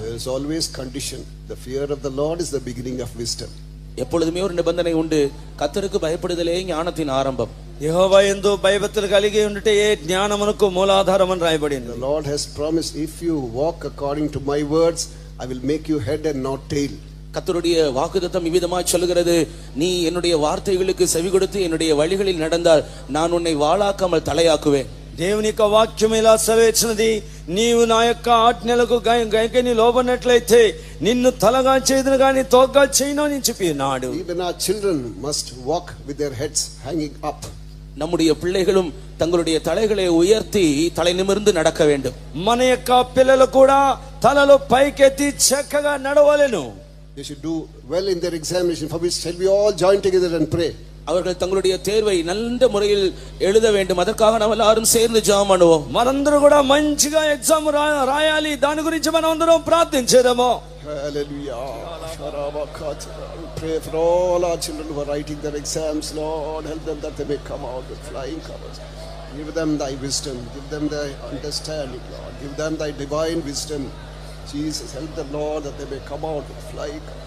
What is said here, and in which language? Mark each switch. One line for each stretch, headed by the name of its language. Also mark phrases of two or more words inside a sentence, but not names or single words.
English: There is always condition. The fear of the Lord is the beginning of wisdom.
Tamil: எப்பொழுதுமே ஒரு நிபந்தனை உண்டு, கர்த்தருக்கு பயப்படுதலே ஞானத்தின் ஆரம்பம்.
Telugu: యెహోవా యందు భయభక్తులు కలిగి ఉండుటే జ్ఞానమునకు మూలాధారం అని రాయబడింది.
English: The Lord has promised, if you walk according to my words, I will make you head and not tail.
Tamil: கர்த்தருடைய வாக்குத்தத்தம் இவ்விதமாய் சொல்கிறது, நீ என்னுடைய வார்த்தைகளுக்கு செவி கொடுத்து என்னுடைய வழிகளில் நடந்தால் நான் உன்னை வாளாக்காமல் தலையாக்குவேன்.
Telugu: దేవుని యొక్క వాక్యం ఇలా సెలవిచ్చినది, నీవు నా యొక్క ఆజ్ఞలకు గైకొని లోబడినట్లయితే నిన్ను తలగా చేయదును గాని తోకగా చేయను అని చెప్పినాడు.
English: Even our children must walk with their heads hanging up.
Tamil: நம்முடைய பிள்ளைகளும் தங்களுடைய தலைகளை உயர்த்தி தலை நிமிர்ந்து நடக்க வேண்டும்.
Telugu: మన యొక్క పిల్లలు కూడా తలలు పైకెత్తి చక్కగా నడవలెను.
English: They should do well in their examination, for which shall we all join together and pray.
Tamil: அவர்கள் தங்களுடைய தேர்வை நல்ல முறையில் எழுத வேண்டும். அதற்காக நாம் எல்லாரும் சேர்ந்து ஜெபம் பண்ணுவோம்.
Telugu: మనందరూ కూడా మంచిగా ఎగ్జామ్ రాయాలి, దాని గురించి మనం అందరం ప్రార్థించేదము.
English: Hallelujah. We pray for all our children who are writing their exams. Lord, help them that they may come out with flying colors. Give them thy wisdom, give them thy understanding, Lord. Give them thy divine wisdom. Jesus, help them, Lord, that they may come out with flying colors.